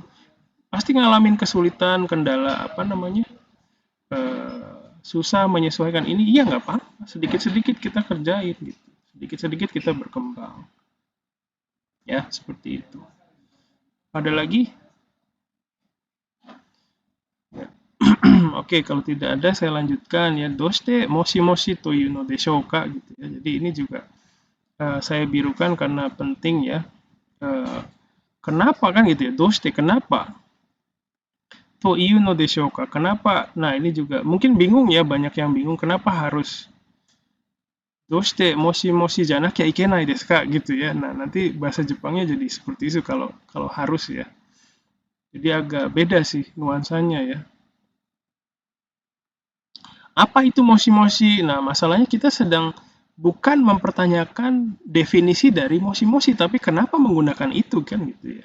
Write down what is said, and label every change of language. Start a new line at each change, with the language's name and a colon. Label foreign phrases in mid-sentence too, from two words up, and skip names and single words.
Indonesian: Pasti ngalamin kesulitan, kendala susah menyesuaikan ini, iya nggak apa-apa. Sedikit-sedikit kita kerjain gitu. Sedikit-sedikit kita berkembang. Ya, seperti itu. Ada lagi? Ya. Oke, kalau tidak ada saya lanjutkan ya.
Japanese: どうしてもしもしというのでしょうか
Indonesian: gitu ya. Jadi ini juga saya birukan karena penting ya. Kenapa kan gitu ya? Doshite kenapa?
Japanese: というのでしょうか.
Indonesian: Kenapa? Nah, ini juga mungkin bingung ya, banyak yang bingung kenapa harus
Japanese: どうしてもしもしじゃなきあいけないですか
Indonesian: gitu ya. Nah, nanti bahasa Jepangnya jadi seperti itu kalau harus ya. Jadi agak beda sih nuansanya ya. Apa itu moshi-moshi? Nah, masalahnya kita sedang bukan mempertanyakan definisi dari moshi-moshi, tapi kenapa menggunakan itu kan gitu ya.